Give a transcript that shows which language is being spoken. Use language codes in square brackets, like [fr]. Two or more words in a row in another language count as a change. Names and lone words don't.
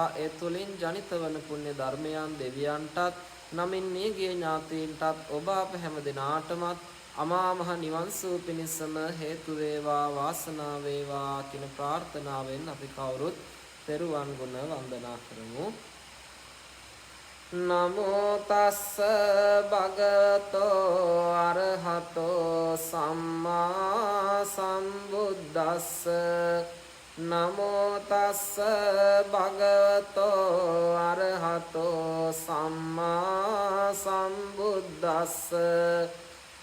[si] ඒ තුලින් ජනිත වන පුණ්‍ය ධර්මයන් දෙවියන්ටත් නමින් නියගේ ඥාතීන්ටත් ඔබ අප හැම දිනාටමත් අමා මහ නිවන් සුව පිණිසම හේතු වේවා, වාසනාව වේවා කියන ප්‍රාර්ථනාවෙන් අපි කවුරුත් තෙරුවන් ගුණ වන්දනා කරමු. [pi] නමෝ තස්ස භගවතෝ අරහතෝ සම්මා සම්බුද්දස්ස. නමෝ තස්ස භගවතෝ අරහතෝ සම්මා සම්බුද්දස්ස.